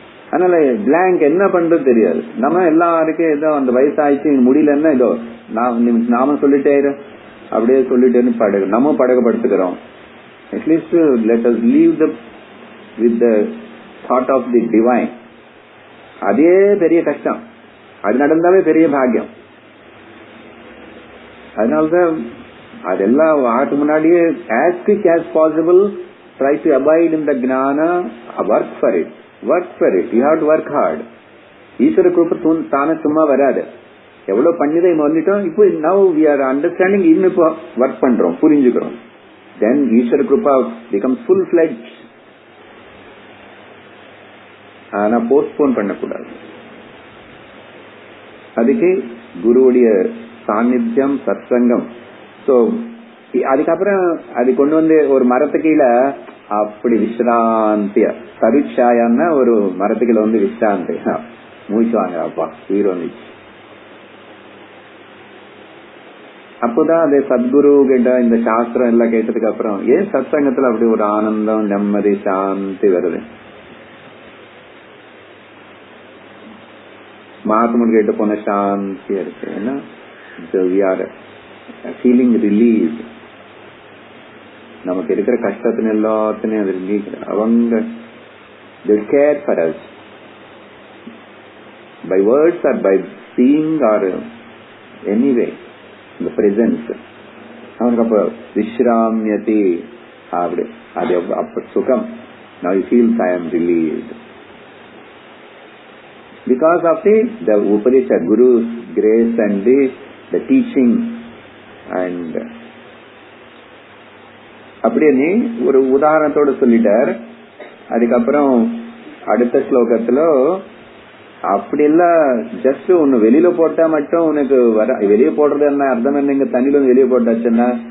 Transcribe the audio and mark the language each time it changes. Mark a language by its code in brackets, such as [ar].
[ta] அதனால பிளாங்க் என்ன பண்றது தெரியாது. நம்ம எல்லாருக்கும் ஏதோ அந்த வயசாயிடுச்சு முடியலன்னா ஏதோ நாம சொல்லிட்டே அப்படியே சொல்லிட்டேன்னு நம்ம படகப்படுத்துக்கிறோம். [en] At least let us leave the with the thought of the divine. [ta] அதே பெரிய கஷ்டம், அது நடந்தாலே பெரிய பாக்கியம். அதனாலதான் அதெல்லாம் ஆகிறதுக்கு முன்னாடியே [en] as quick as possible try to abide in the gnana, work for it, you have to work hard. [ta] ஈஸ்வர கிருபை தானே சும்மா வராது. எவ்வளவு பண்ணிதான் வந்துட்டோம். இப்போ [en] now we are understanding, [ta] இன்னும் இப்போ ஒர்க் பண்றோம், புரிஞ்சுக்கிறோம். [en] then ஈஸ்வர கிருபா becomes full fledged. [ta] ஆனா போஸ்ட்போன் பண்ணக்கூடாது. அதுக்கு குருவுடைய சாநித்தியம், சத்சங்கம். சோ அதுக்கப்புறம் அது கொண்டு வந்து ஒரு மரத்து கீழே அப்படி விசிராந்தியா, சருட்சாயான்னா ஒரு மரத்துக்குள்ள வந்து விசிராந்தி மூச்சுவாங்க. அப்பா உயிர் வந்துச்சு. அப்போதான் அது சத்குரு கிட்ட இந்த சாஸ்திரம் எல்லாம் கேட்டதுக்கு அப்புறம் ஏன் சத்சங்கத்துல அப்படி ஒரு ஆனந்தம், நிம்மதி, சாந்தி வருது. மகாத்மன் கிட்ட போன சாந்தியா இருக்கு. ஏன்னா [en] we are feeling relieved. [ta] நமக்கு இருக்கிற கஷ்டத்தின் எல்லாத்தையும் அது ரிலீவ். அவங்க [en] they care for us by words or by seeing or anyway the presence. [ta] அவனுக்கு அப்ப விஸ்ராமியதி அப்படி அது அப்ப சுகம். [en] Now he feels I am relieved because of the Upadesha, Guru's grace and the teaching. And [ta] அப்படியே நீ ஒரு உதாரணத்தோட சொல்லிட்டார். அதுக்கப்புறம் அடுத்த ஸ்லோகத்துல அப்படி எல்லாம் ஜஸ்ட் ஒன்னு வெளியில போட்டா மட்டும் உனக்கு வர, வெளியே போடுறது என்ன அர்த்தம் என்ன, இங்க தண்ணியில வந்து வெளியே போட்டாச்சுன்னா